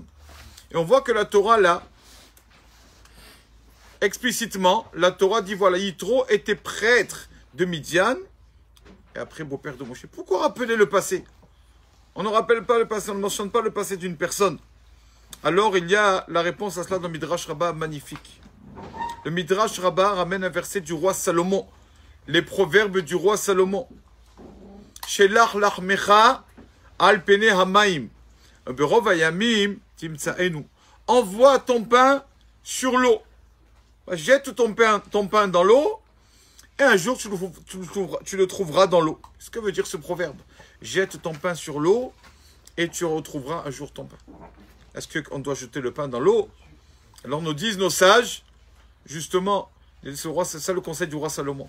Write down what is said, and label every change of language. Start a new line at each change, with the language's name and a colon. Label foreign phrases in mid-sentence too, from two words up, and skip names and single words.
French: Et on voit que la Torah là, explicitement, la Torah dit voilà, Yitro était prêtre de Midian et après beau-père de Moshe. Pourquoi rappeler le passé? On ne rappelle pas le passé, on ne mentionne pas le passé d'une personne. Alors il y a la réponse à cela dans Midrash Rabbah magnifique. Le Midrash Rabbah ramène un verset du roi Salomon, les proverbes du roi Salomon.
Hebrew: שלח לחמך על פני המים, ברוב הימים תמצאנו.
French: Envoie ton pain sur l'eau. Jette ton pain dans l'eau, et un jour tu le trouveras dans l'eau. Ce que veut dire ce proverbe? Jette ton pain sur l'eau, et tu retrouveras un jour ton pain. Est-ce qu'on doit jeter le pain dans l'eau? Alors nous disent nos sages, justement, c'est ça le conseil du roi Salomon.